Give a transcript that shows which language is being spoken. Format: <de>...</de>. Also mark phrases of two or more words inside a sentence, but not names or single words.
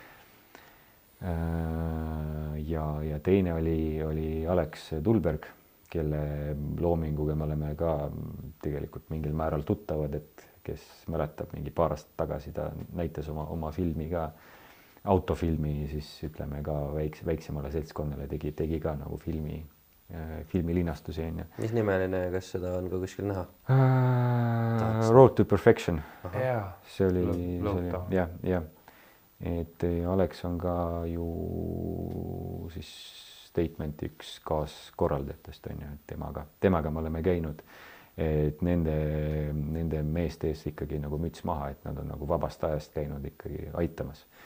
<et>Ja teine oli Alex Tulberg, kelle loominguga me oleme ka tegelikult mingil määral tuttavad, et kes mäletab mingi paar aastat tagasi, ta näitas oma filmi ka, autofilmi siis ütleme ka väiksemale seltskonnale tegi ka nagu filmilinastusi on ju. Mis nimeline, kas seda on ka kuskil näha? Road to Perfection. See oli jah. Et Alex on ka ju siis Statement üks kaaskorraldajatest on ju, et temaga me oleme käinud, et nende meeste ees ikkagi nagu müts maha, et nad on nagu vabast ajast käinud ikkagi aitamas.</et>